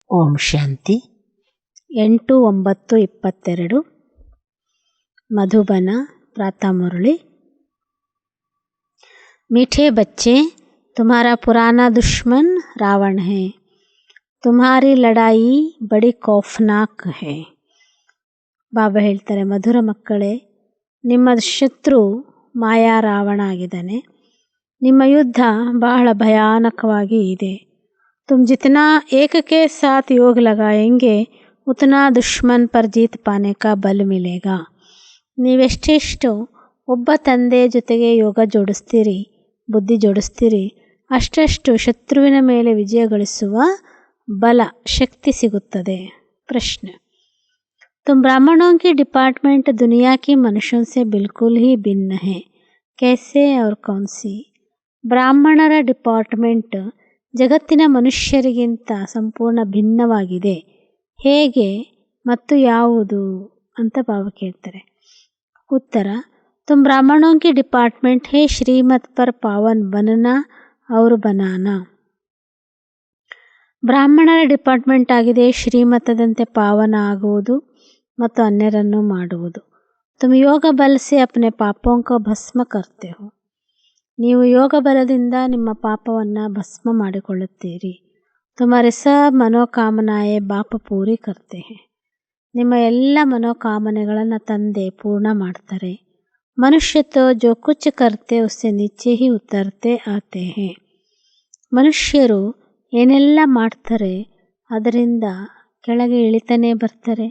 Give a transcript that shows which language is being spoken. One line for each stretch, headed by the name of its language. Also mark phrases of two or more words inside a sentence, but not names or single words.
Hindi: ओम शांति 8/9/22 मधुबन प्रातः मुरली। मीठे बच्चे, तुम्हारा पुराना दुश्मन रावण है। तुम्हारी लड़ाई बड़ी खौफनाक है।
Kannada: ಬಾಬಾ ಹೇಳ್ತಾರೆ, ಮಧುರ ಮಕ್ಕಳೇ, ನಿಮ್ಮ ಶತ್ರು ಮಾಯಾ ರಾವಣ ಆಗಿದ್ದಾನೆ. ನಿಮ್ಮ ಯುದ್ಧ ಬಹಳ ಭಯಾನಕವಾಗಿ ಇದೆ.
Hindi: तुम जितना एक के साथ योग लगाएंगे उतना दुश्मन पर जीत पाने का बल मिलेगा.
Kannada: ನೀವೆಷ್ಟೆಷ್ಟು ಒಬ್ಬ ತಂದೆ ಜೊತೆಗೆ ಯೋಗ ಜೋಡಿಸ್ತೀರಿ, ಬುದ್ಧಿ ಜೋಡಿಸ್ತೀರಿ, ಅಷ್ಟಷ್ಟು ಶತ್ರುವಿನ ಮೇಲೆ ವಿಜಯ ಗಳಿಸುವ ಬಲ, ಶಕ್ತಿ ಸಿಗುತ್ತದೆ. ಪ್ರಶ್ನೆ,
Hindi: तुम ब्राह्मणों की डिपार्टमेंट दुनिया की मनुष्यों से बिल्कुल ही भिन्न है, कैसे और कौन सी?
Kannada: ಬ್ರಾಹ್ಮಣರ ಡಿಪಾರ್ಟ್ಮೆಂಟ್ ಜಗತ್ತಿನ ಮನುಷ್ಯರಿಗಿಂತ ಸಂಪೂರ್ಣ ಭಿನ್ನವಾಗಿದೆ, ಹೇಗೆ ಮತ್ತು ಯಾವುದು ಅಂತ ಬಾಬಾ ಕೇಳ್ತಾರೆ.
Hindi: उत्तर, तुम ब्राह्मणों की डिपार्टमेंट है श्रीमत पर पावन बनना और बनाना.
Kannada: ಬ್ರಾಹ್ಮಣರ ಡಿಪಾರ್ಟ್ಮೆಂಟ್ ಆಗಿದೆ ಶ್ರೀಮತದಂತೆ ಪಾವನ ಆಗುವುದು ಮತ್ತು ಅನ್ಯರನ್ನು ಮಾಡುವುದು.
Hindi: तुम योग बल से अपने पापों को भस्म करते हो.
Kannada: ನೀವು ಯೋಗ ಬಲದಿಂದ ನಿಮ್ಮ ಪಾಪವನ್ನು ಭಸ್ಮ ಮಾಡಿಕೊಳ್ಳುತ್ತೀರಿ.
Hindi: तुम्हारे सब मनोकामनाएं बाप पूरी करते हैं.
Kannada: ನಿಮ್ಮ ಎಲ್ಲ ಮನೋಕಾಮನೆಗಳನ್ನು ತಂದೆ ಪೂರ್ಣ ಮಾಡ್ತಾರೆ.
Hindi: मनुष्य तो जो कुछ करते उससे नीचे ही उतरते आते हैं.
Kannada: ಮನುಷ್ಯರು ಏನೆಲ್ಲ ಮಾಡ್ತಾರೆ ಅದರಿಂದ ಕೆಳಗೆ ಇಳಿತಾನೆ ಬರ್ತಾರೆ.